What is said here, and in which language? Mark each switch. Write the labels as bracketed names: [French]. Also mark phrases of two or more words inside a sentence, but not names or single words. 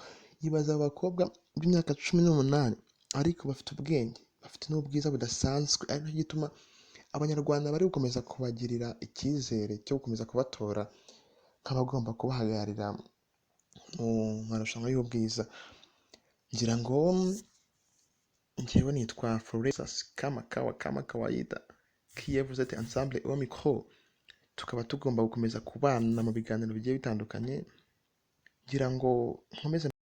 [Kinyarwanda] Yibaza abakobwa b'imyaka 18 ariko bafite ubwenge, bafite n'ubwiza budasanzwe, ari cyo gituma Abanyarwanda bari gukomeza kubagirira icyizere cyo gukomeza kubatora nk'abagomba kubahagararira mu marushanwa y'ubwiza. Ngira ngo njyewe nitwa Florence [Swahili] kama kawaida [Kinyarwanda] kiyavuze ati [French] ensemble au micro, [Kinyarwanda] tukaba tugomba gukomeza kubana mu biganiro bigiye bitandukanye. Ngira ngo nkomeze